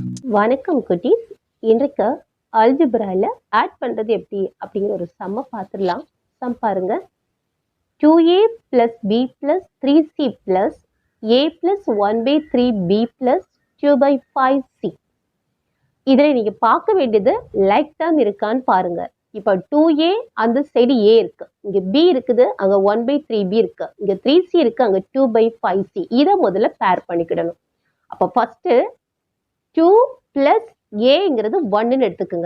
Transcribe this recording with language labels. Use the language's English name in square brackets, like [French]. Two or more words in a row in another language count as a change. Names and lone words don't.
[Tamil] வணக்கம் குட்டீஸ். இன்றைக்கு அல்ஜிப்ரால ஆட் பண்றது எப்படி அப்படிங்கிற ஒரு சம்ம பார்த்துடலாம். சம் பாருங்க. [English] 2a plus b plus 3c plus a plus 1 by 3b plus 2 by 5c. [Tamil] இதில் நீங்க பார்க்க வேண்டியது [English] like term [Tamil] இருக்கான்னு பாருங்க. இப்போ 2a அந்த சைடு a இருக்கு, இங்க b இருக்குது, அங்க 1 by 3b இருக்கு, இங்க 3c இருக்கு, அங்க 2 by 5c. இதை முதல்ல பேர் பண்ணிக்கிடணும். அப்போ [English] first 2 plus [Tamil] ஏங்கிறது 1ன்னு எடுத்துக்குங்க.